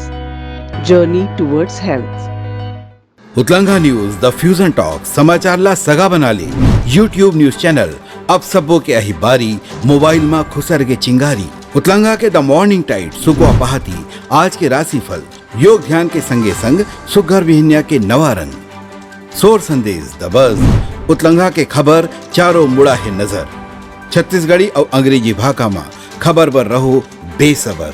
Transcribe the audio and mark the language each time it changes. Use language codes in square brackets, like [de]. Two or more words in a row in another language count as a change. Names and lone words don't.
[en] Journey towards health. [hne] उत्लंघा न्यूज द फ्यूजन टॉक समाचार ला सगा बना ले। [en] YouTube news channel [hne] अब सबो के अही बारी मोबाइल में खुसर के चिंगारी। उत्लंघा के द मॉर्निंग टाइट सुगवा पहाती आज के राशिफल योग ध्यान के संगे संग सुघर विहिन्या के नवा रंग सोर संदेश द बज उत्लंघा के खबर चारों मुड़ा है नजर। छत्तीसगढ़ी और अंग्रेजी भाषा में खबर पर रहो बेसबर।